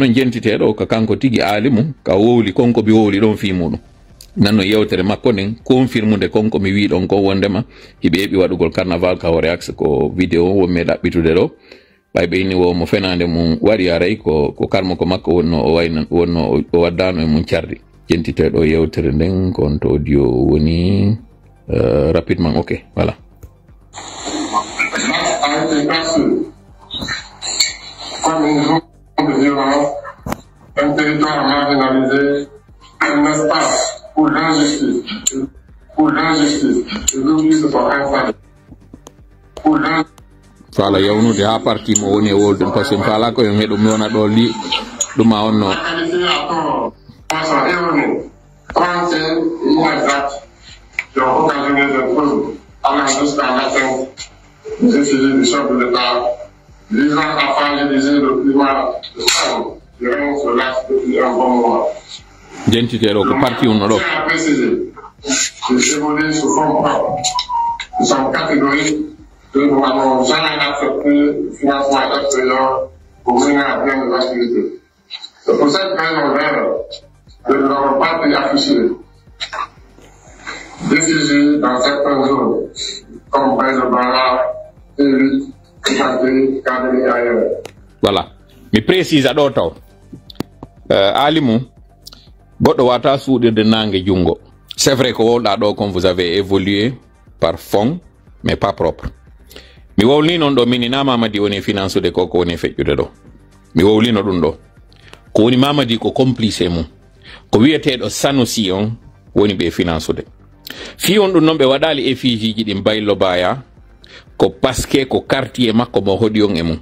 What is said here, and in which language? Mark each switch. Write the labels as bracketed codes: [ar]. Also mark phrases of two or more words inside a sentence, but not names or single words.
[ff] noon jentiteɗo ko kanko tigi aali mum ka wowli konko mi wowli ɗon fi muɗum nanno yewtere makko nden confirmude konko mi wi ɗon ko wondema hiɓe heɓi waɗugol carnaval ka hoore axe ko vidéo wonmi ɗaɓɓitude ɗo ɓay ɓeyni wo mo fenande mum waɗi aray ko karmo ko makko wonno o wayno wonno o waddano e mum cardi jentiteɗo yewtere nden kon to audio woni [fr] rapidement ok voilà. Comme une zone de violence, un territoire marginalisé, un espace pour l'injustice, et l'oubli se sont installés. Pour l'injustice. [ff] Fala yawnude ha parti mo woni e wolden [fr] par ce que [ff] fala ko yon heɗum wona ɗo li ɗuma on no [fr] Façon erronée, trompeuse et inexacte qui ont occasionné des troubles allant jusqu'à l'atteinte des effigies du chef de l'État, visant à fragiliser le climat de stable qui règne sur l'axe depuis un bon moment. [ff] Jentiteɗo ko parti on ɗo. [fr] Je tiens à préciser qu'ils évoluent sous forme propre. Nous sommes catégoriques que nous n'avons jamais accepté le financement extérieur pour mener à bien nos activités. C'est pour cette raison que nous n'avons pas pu afficher d'effigie dans certaines zones, comme Baye de Bara, Évite, Kanté, Kademi ailleurs. Voilà. [ff] Mi précise ɗo taw alimu goɗɗo wata suuɗirde nangue jungo. [fr] C'est vrai que [ff] wolɗa ɗo [fr] comme vous avez évolué par fond mais pas propre. [ff] Mi wowli non ɗo minina Mamadi woni finansude ko woni feƴƴude ɗo. Mi wowlino ɗum ɗo. Ko woni Mamadi ko complice mum. Ko wiyeteɗo Sanusi on woni ɓe finansude. Fi on ɗum noon ɓe waɗali effijiji ɗin Baylo Baya ko paske ko quartier makko mo hoɗi on e mum.